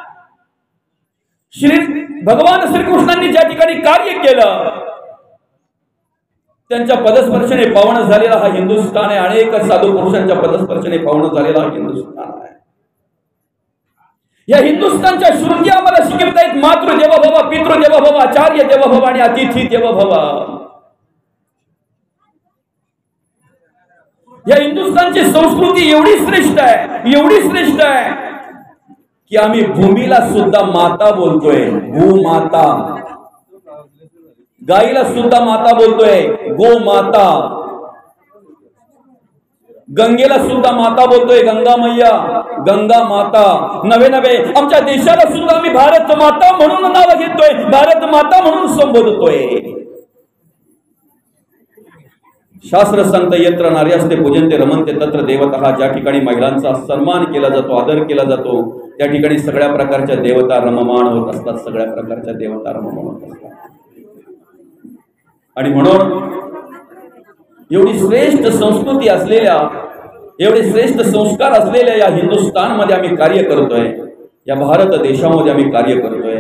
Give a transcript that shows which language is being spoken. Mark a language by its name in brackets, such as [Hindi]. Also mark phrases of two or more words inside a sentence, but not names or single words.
[Marathi] भगवान श्रीकृष्णांनी ज्या ठिकाणी कार्य केलं त्यांच्या पदस्पर्शाने पावन झालेला हा हिंदुस्थान आहे. अनेक साधू पुरुषांच्या पदस्पर्शाने पावन झालेला हा हिंदुस्थान आहे. या हिंदुस्थानच्या श्रुती आम्हाला शिकवतायत. [Sanskrit] मातृदेव भव, पितृदेव भव, आचार्य देव भव आणि अतिथी देव भव. [Marathi] या हिंदुस्थानचे आमची संस्कृती एवढी श्रेष्ठ आहे, एवढी श्रेष्ठ आहे की आम्ही भूमीला सुद्धा माता बोलतोय, भूमाता. गाईला सुद्धा माता बोलतोय, गो माता. गंगेला सुद्धा माता बोलतोय, गंगा मैया, गंगा माता. नवे नवे आमच्या देशाला सुद्धा आम्ही भारत माता म्हणून नाव घेतोय, भारत माता म्हणून संबोधतोय. शास्त्र सांगतं [Sanskrit] यत्र नार्यास्ते पूजन्ते रमन्ते तत्र देवतः. [Marathi] ज्या ठिकाणी महिलांचा सन्मान केला जातो, आदर केला जातो, त्या ठिकाणी सगळ्या प्रकारच्या देवता रममाण होत असतात, सगळ्या प्रकारच्या देवता रममाण होत असतात. आणि म्हणून एवढी श्रेष्ठ संस्कृती असलेल्या, एवढे श्रेष्ठ संस्कार असलेल्या या हिंदुस्थानमध्ये आम्ही कार्य करतोय, या भारत देशामध्ये आम्ही कार्य करतोय.